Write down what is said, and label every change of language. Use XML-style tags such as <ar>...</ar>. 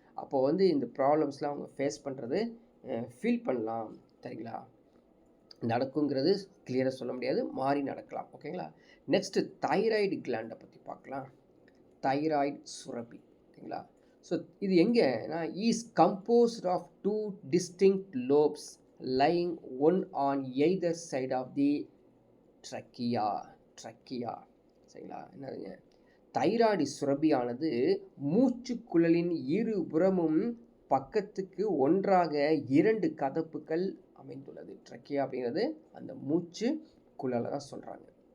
<ta>அப்போது வந்து இந்த ப்ராப்ளம்ஸ்லாம் அவங்க ஃபேஸ் பண்ணுறது ஃபீல் பண்ணலாம். சரிங்களா? நடக்குங்கிறது கிளியராக சொல்ல முடியாது, மாறி நடக்கலாம். ஓகேங்களா? நெக்ஸ்ட்டு தைராய்டு கிளாண்டை பற்றி பார்க்கலாம். தைராய்டு சுரப்பி. சரிங்களா?</ta> <en>So இது எங்கேனா is composed of 2 distinct lobes lying one on either side of the trachea.</en> <ta>சரிங்களா? என்னதுங்க, தைராய்டு சுரபியானது மூச்சுக்குழலின் இருபுறமும் பக்கத்துக்கு ஒன்றாக 2 கதப்புகள் அமைந்துள்ளது. ட்ரக்கியா அப்படிங்கிறது அந்த மூச்சு குழலை தான் சொல்கிறாங்க.</ta>